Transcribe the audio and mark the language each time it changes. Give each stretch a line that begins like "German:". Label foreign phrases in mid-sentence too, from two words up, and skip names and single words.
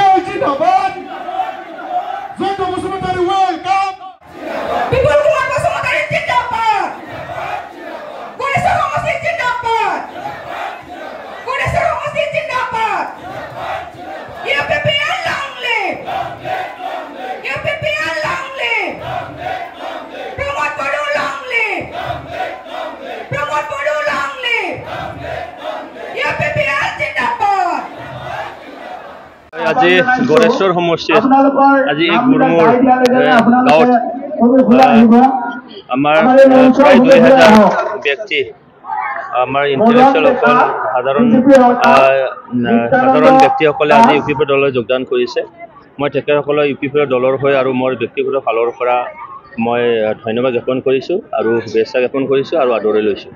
Assamese: জিন্দাবাদ জয়ন্ত বসুমতাৰী ওয়েলকাম বিপুল কুমার বসুমতাৰী জিন্দাবাদ গণেশ্বৰ সমষ্টি জিন্দাবাদ গণেশ্বৰ সমষ্টি জিন্দাবাদ UPPL
English: long live
Assamese: UPPL
English: long live
Assamese: Pramod Badu
English: long live
Assamese: Pramod Badu
English: long live
Assamese: UPPL জিন্দাবাদ আজি গণেশ্বৰ সমষ্টিৰ আজি এই গুৰমুৰ গাঁৱত আমাৰ প্ৰায় 2000 ব্যক্তি আমাৰ ইণ্টেলেকচুৱেল সকল সাধাৰণ ব্যক্তিসকলে আজি UPP দলত যোগদান কৰিছে মই তেখেতসকলৰ UPP দলৰ হৈ আৰু মোৰ ব্যক্তিগত ফালৰ পৰা মই ধন্যবাদ জ্ঞাপন কৰিছোঁ আৰু শুভেচ্ছা জ্ঞাপন কৰিছোঁ আৰু আদৰি লৈছোঁ